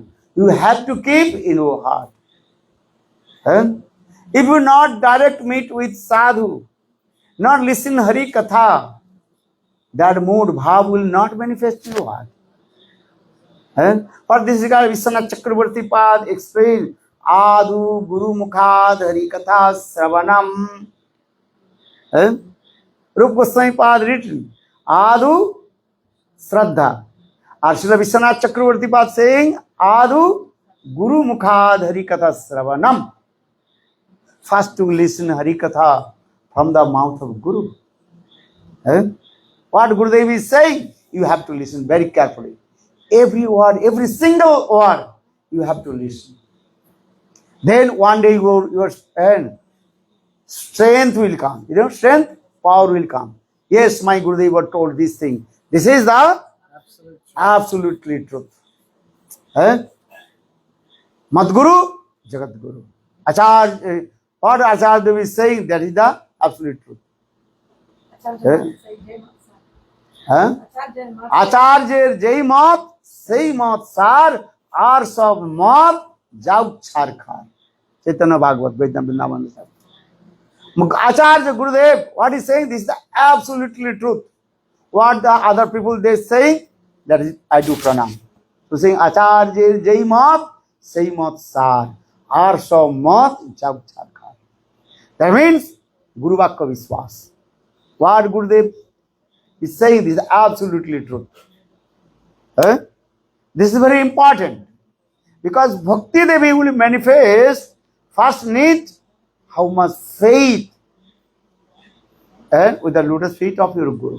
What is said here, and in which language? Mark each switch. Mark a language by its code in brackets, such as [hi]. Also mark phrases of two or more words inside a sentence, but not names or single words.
[en] You have to keep in your heart. If you not direct meet with sadhu, not listen Hari Katha, that mood, bhav will not manifest in your heart. For this regard, Vishwanath Chakravarti Pad explained, [sa] आदौ गुरुमुखाद् हरिकथा श्रवणम्. [en] Rupa Goswami Pad written, [sa] Adu Shraddha. [en] Srila Vishwanath Chakravarti Pad saying, [sa] Adu Guru Mukhad Hari Katha Sravanam. [en] First to listen Hari Katha from the mouth of Guru. What Gurudev is saying, you have to listen very carefully. Every word, every single word, you have to listen. Then one day your strength will come. You know, strength, power will come. Yes, my Gurudev told this thing. This is the absolutely truth. [sa] मद्गुरु जगद्गुरु. [en] Acharya, what Acharya Dev is saying, that is the absolute truth. [bn] আচার্য যেই মত সেই মত সার আর সব মত যাউ ছারখার. [en] Chaitanya Bhagavat, Vedanta Vrindavan. Acharya Gurudev, what is saying, this is the absolutely truth. What the other people they saying, that is, I do pranam. So saying [bn] Acharya Jai Mat, Sei Mat Sar, Ar Sab Mat, Jau Char Khar. [en] That means [sa] Guru Vakya Vishwas. [en] What Gurudev is saying, this is absolutely truth. This is very important. Because Bhakti Devi will manifest, first need how much faith with the lotus feet of your Guru.